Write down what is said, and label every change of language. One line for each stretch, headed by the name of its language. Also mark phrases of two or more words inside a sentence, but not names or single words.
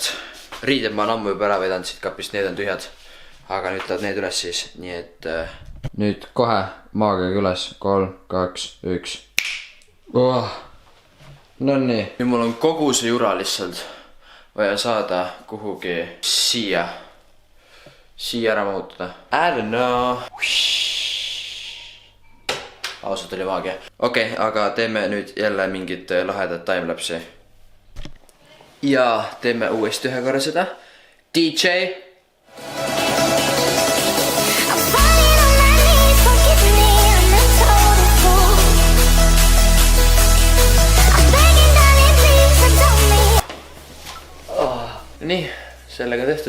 Estonian: Riided ma olen ammu juba ära vedanud siit kapist, need on tühjad. Aga nüüd lähevad need üles siis, nii et nüüd kohe maaga üles, 3, 2, 1. No nii. Nüüd mul on kogu see jura lihtsalt vaja saada kuhugi siia ära mahutada.
English: I don't know.
Estonian: Ausalt oli maagia. Okei, aga teeme nüüd jälle mingit lahedat timelapsi. ja teeme uuesti ühe korra seda. DJ. Nii, sellega tehtud.